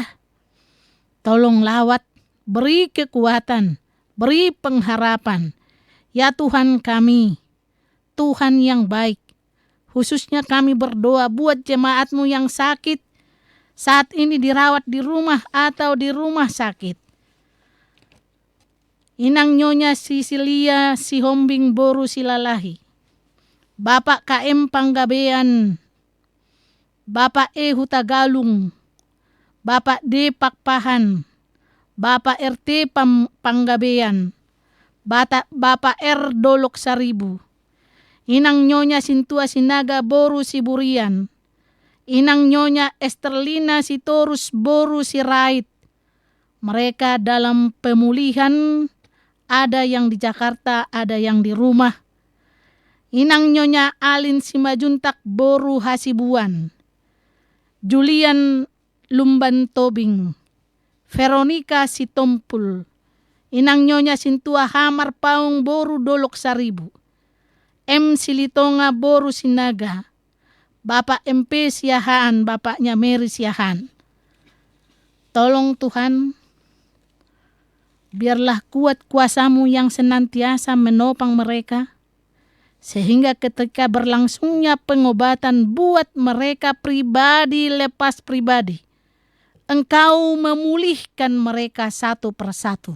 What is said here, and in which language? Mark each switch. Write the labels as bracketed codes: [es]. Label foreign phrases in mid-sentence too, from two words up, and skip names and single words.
[id] Tolong lawat, beri kekuatan, beri pengharapan. Ya Tuhan kami, Tuhan yang baik. Khususnya kami berdoa buat jemaat-Mu yang sakit, saat ini dirawat di rumah atau di rumah sakit. Inang Nyonya Sisilia Sihombing Boru Silalahi, Bapak KM Panggabean, Bapak E Hutagalung, Bapak D Pakpahan, Bapak RT Panggabean, Bapak R Dolok Saribu, Inang Nyonya Sintua Sinaga Boru Siburian, Inang Nyonya Esterlina Sitorus Boru Sirait. Mereka dalam pemulihan, ada yang di Jakarta, ada yang di rumah. Inang Nyonya Alin Simajuntak Boru Hasibuan, Julian Lumban Tobing, Veronica Sitompul, Inang Nyonya Sintua Hamar Paung Boru Dolok Saribu, M. Silitonga Boru Sinaga, Bapak MP Siahaan, bapaknya Mary Siahaan. Tolong Tuhan, biarlah kuat kuasa-Mu yang senantiasa menopang mereka, sehingga ketika berlangsungnya pengobatan buat mereka pribadi lepas pribadi, Engkau memulihkan mereka satu persatu.